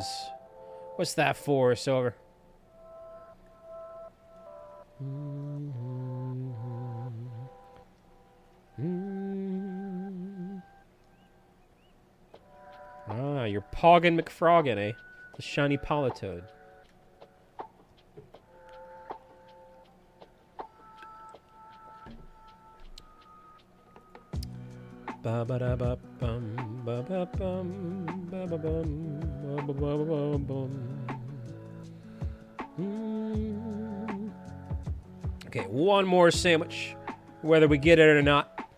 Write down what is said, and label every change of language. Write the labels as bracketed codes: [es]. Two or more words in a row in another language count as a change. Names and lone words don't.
[en] What's that for, Silver? Ah, you're Poggin McFroggin, eh? The shiny Politoad. Ba ba da ba bum ba ba bum ba ba bum ba ba ba ba bum. Okay, 1 more sandwich, whether we get it or not.